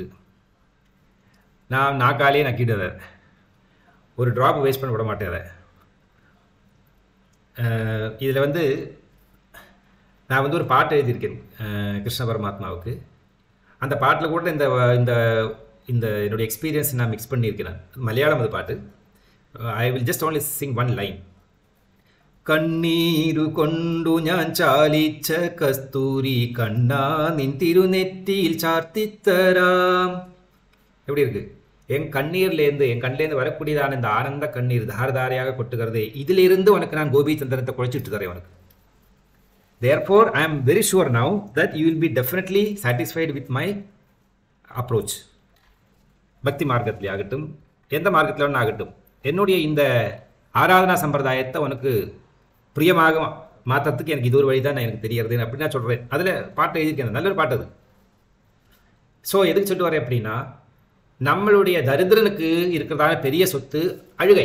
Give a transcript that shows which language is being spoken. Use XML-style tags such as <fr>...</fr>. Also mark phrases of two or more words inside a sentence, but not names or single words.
<ta>நான் நாக்காலே நக்கிடுவேன். ஒரு ட்ராப் வேஸ்ட் பண்ண விட மாட்டேன். அதை இதில் வந்து நான் வந்து ஒரு பாட்டு எழுதியிருக்கேன் கிருஷ்ண பரமாத்மாவுக்கு. அந்த பாட்டில் கூட இந்த இந்த இந்த என்னுடைய எக்ஸ்பீரியன்ஸ் நான் மிக்ஸ் பண்ணியிருக்கிறேன். மலையாளம் அது பாட்டு.</ta> <en>I will just only sing one line.</en> <ml>കണ്ണീരു കൊണ്ടു ഞാൻ ചാലിച്ച കസ്തൂരി കണ്ണാ നിൻ തിരുനെറ്റിയിൽ ചാർത്തിത്തരാം.</ml> <ta>எப்படி இருக்கு? என் கண்ணீர்லேருந்து என் கண்ணிலேருந்து வரக்கூடியதான இந்த ஆனந்த கண்ணீர் தாரதாரையாக கொட்டுகிறதே, இதிலிருந்து உனக்கு நான் கோபி சந்திரத்தை குழைச்சிட்டு தரேன் உனக்கு.</ta> <en>Therefore, I am very sure now that you will be definitely satisfied with my approach.</en> <ta>பக்தி மார்க்கத்திலே ஆகட்டும், எந்த மார்க்கத்தில் ஒன்று ஆகட்டும், என்னுடைய இந்த ஆராதனா சம்பிரதாயத்தை உனக்கு பிரியமாக மாற்றத்துக்கு எனக்கு இது ஒரு வழி தான் எனக்கு தெரியறது அப்படின்னு நான் சொல்கிறேன். அதில் பாட்டு எழுதியிருக்கேன், நல்ல ஒரு பாட்டு அது. ஸோ எதுக்கு சொல்லிட்டு வரேன் அப்படின்னா, நம்மளுடைய தரித்திரனுக்கு இருக்கிறதான பெரிய சொத்து அழுகை.</ta>